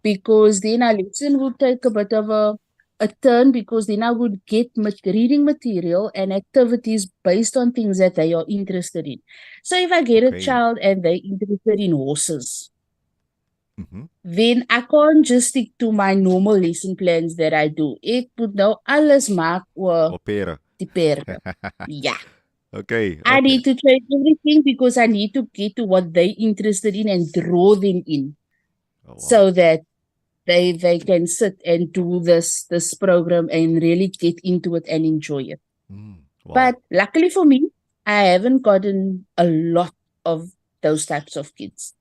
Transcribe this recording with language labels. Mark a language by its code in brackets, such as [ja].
[en] because then our lesson would take a bit of a turn, because then I would get reading material and activities based on things that they are interested in. So if I get a Okay. child and they're interested in horses, Mm-hmm. then I can't just stick to my normal lesson plans that I do. [af] Ek moet nou alles maak oor [en] Opera. [af] die perde. [en] Yeah. Okay. I Okay. need to change everything because I need to get to what they're interested in and draw them in, Oh, wow. so that they can sit and do this program and really get into it and enjoy it. Wow. But luckily for me, I haven't gotten a lot of those types of kids.